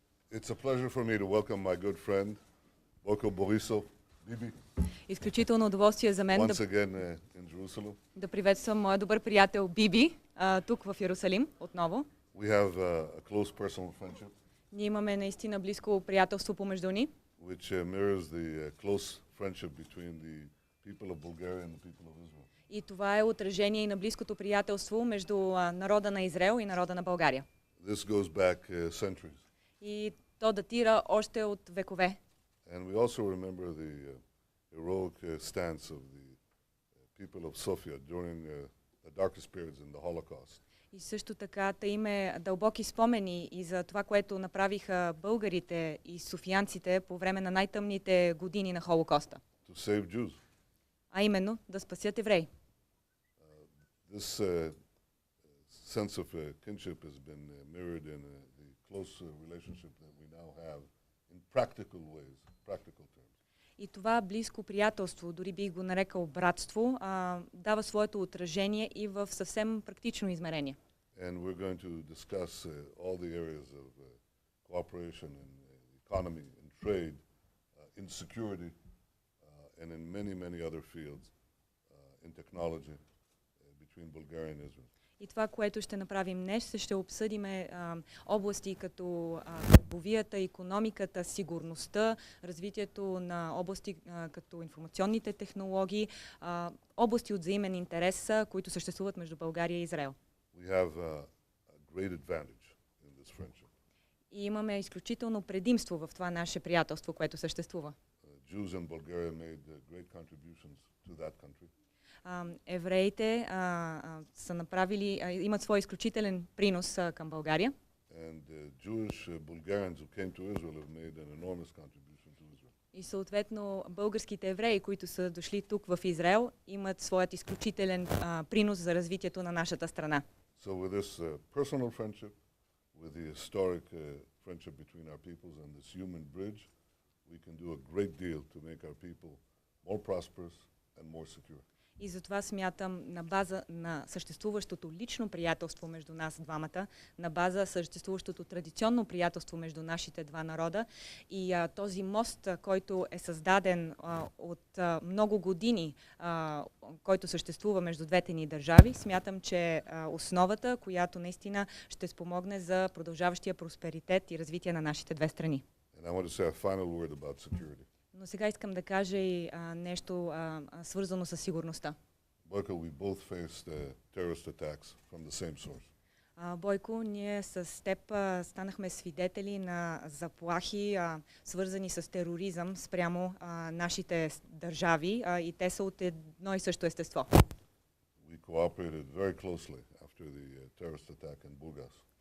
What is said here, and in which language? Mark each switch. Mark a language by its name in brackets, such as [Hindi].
[English] It's a pleasure for me to welcome my good friend, Boyko Borissov, Bibi, [Bulgarian] Изключително удоволствие за мен [English] once again in Jerusalem. [Bulgarian] да приветствам моя добър приятел Биби тук в Йерусалим отново. [English] We have a close personal friendship, [Bulgarian] Ние имаме наистина близко приятелство помежду ни, [English] which mirrors the close friendship between the people of Bulgaria and the people of Israel. [Bulgarian] и това е отражение и на близкото приятелство между народа на Израел и народа на България. [English] This goes back centuries. [Bulgarian] И то датира още от векове. [English] And we also remember the heroic stance of the people of Sofia during the darkest periods in the Holocaust. [Bulgarian] И също така та име дълбоки спомени и за това, което направиха българите и софиянците по време на най-тъмните години на Холокоста. [English] To save Jews. [Bulgarian] А именно да спасят евреи. [English] This sense of kinship has been mirrored in the close relationship that we now have in practical ways, practical terms. [Bulgarian] И това близко приятелство, дори бих го нарекал братство, дава своето отражение и в съвсем практично измерение. [English] And we're going to discuss all the areas of cooperation in the economy, in trade, in security, and in many, many other fields, in technology, between Bulgaria and Israel. [Bulgarian] И това, което ще направим днес, ще обсъдиме области като търговията, икономиката, сигурността, развитието на области като информационните технологии, области от взаимен интерес, които съществуват между България и Израел. [English] We have a great advantage in this friendship. [Bulgarian] И имаме изключително предимство в това наше приятелство, което съществува. [English] Jews in Bulgaria made great contributions to that country. [Bulgarian] Евреите са направили, имат свой изключителен принос към България. [English] And Jewish Bulgarians who came to Israel have made an enormous contribution to Israel. [Bulgarian] И съответно българските евреи, които са дошли тук в Израел, имат своят изключителен принос за развитието на нашата страна. [English] So with this personal friendship, with the historic friendship between our peoples and this human bridge, we can do a great deal to make our people more prosperous and more secure. [Bulgarian] И затова смятам, на база на съществуващото лично приятелство между нас двамата, на база съществуващото традиционно приятелство между нашите два народа и този мост, който е създаден от много години, който съществува между двете ни държави, смятам, че основата, която наистина ще спомогне за продължаващия просперитет и развитие на нашите две страни. [English] And I want to say a final word about security. [Bulgarian] Но сега искам да кажа и нещо свързано с сигурността. [English] Boyko, we both faced terrorist attacks from the same source. [Bulgarian] Бойко, ние с теб станахме свидетели на заплахи, свързани с тероризъм спрямо нашите държави и те са от едно и също естество. [English] We cooperated very closely after the terrorist attack in Burgas.